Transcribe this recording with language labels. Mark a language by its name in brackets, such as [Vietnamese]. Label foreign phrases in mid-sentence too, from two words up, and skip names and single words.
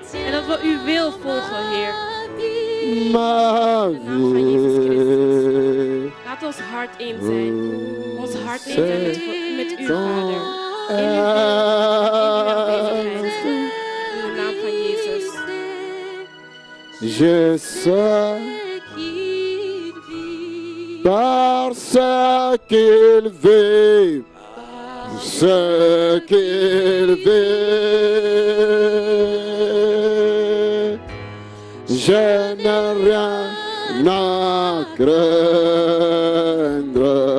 [Dutch] En dat we uw wil volgen, Heer. In de naam van Jezus Christus. Laat ons hart één zijn. Ons hart één zijn met u, Vader. In uw aanwezigheid. In de naam van Jezus. [French] Je sais parce qu'il vit. Ce qu'il veut, je n'ai rien à craindre.